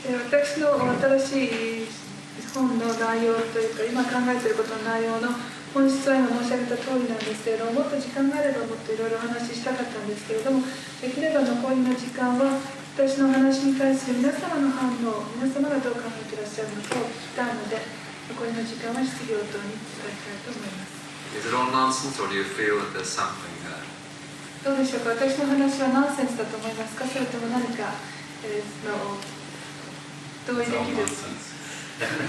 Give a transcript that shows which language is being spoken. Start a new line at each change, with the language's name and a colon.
Japanese: 私の新しい本の内容というか今考えていることの内容の本質は今申し上げた通りなんですけれども、もっと時間があればもっといろいろお話ししたかったんですけれども、できれば残りの時間は私の話に対する皆様の反応、皆様がどう考えていらっしゃるのかを聞きたいので、残りの時間は質疑応答に使いたいと思います。
English: Is it all nonsense, or do you feel that there's something there?
Japanese: どうでしょうか。私の話はナンセンスだと思いますか、それとも何か、同意できる。